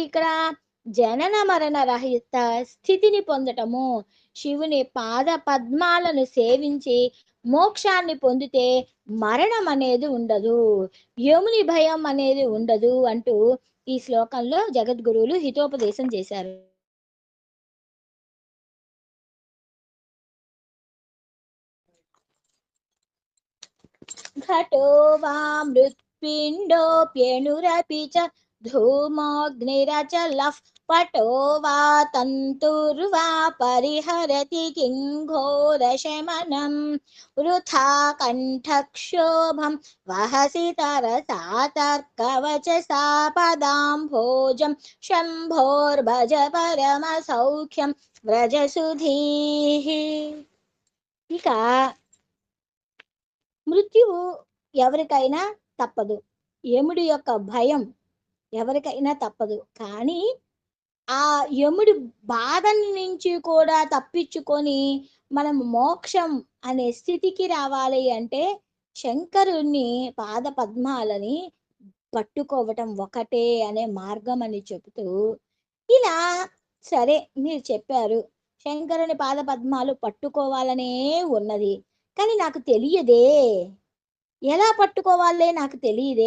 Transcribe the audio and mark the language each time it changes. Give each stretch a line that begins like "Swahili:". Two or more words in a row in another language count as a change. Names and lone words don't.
Telugu: ఇక్కడ జనన మరణ రహిత స్థితిని పొందటము. శివుని పాద పద్మాలను సేవించి మోక్షాన్ని పొందితే మరణం అనేది ఉండదు, యముని భయం అనేది ఉండదు అంటూ ఈ శ్లోకంలో జగద్గురువులు హితోపదేశం చేశారు.
Sanskrit: घटो वा मृत्पिण्डोऽप्यणुरपि च धूमोऽग्निरचलः पटो वा तन्तुर्वा परिहरति किं घोरशमनं वृथा कण्ठक्षोभं वहसि तरसा तर्कवचसा पदाम्भोजं शम्भोर्भज परमसौख्यं व्रजसुधीः.
Telugu: ఇక మృత్యువు ఎవరికైనా తప్పదు, యముడి యొక్క భయం ఎవరికైనా తప్పదు. కానీ ఆ యముడి బాధ నుంచి కూడా తప్పించుకొని మనం మోక్షం అనే స్థితికి రావాలి అంటే శంకరుణ్ణి పాద పద్మాలని పట్టుకోవటం ఒకటే అనే మార్గం అని చెబుతూ, ఇలా సరే మీరు చెప్పారు శంకరుని పాద పద్మాలు పట్టుకోవాలనే ఉన్నది, కానీ నాకు తెలియదే, ఎలా పట్టుకోవాలే నాకు తెలియదే.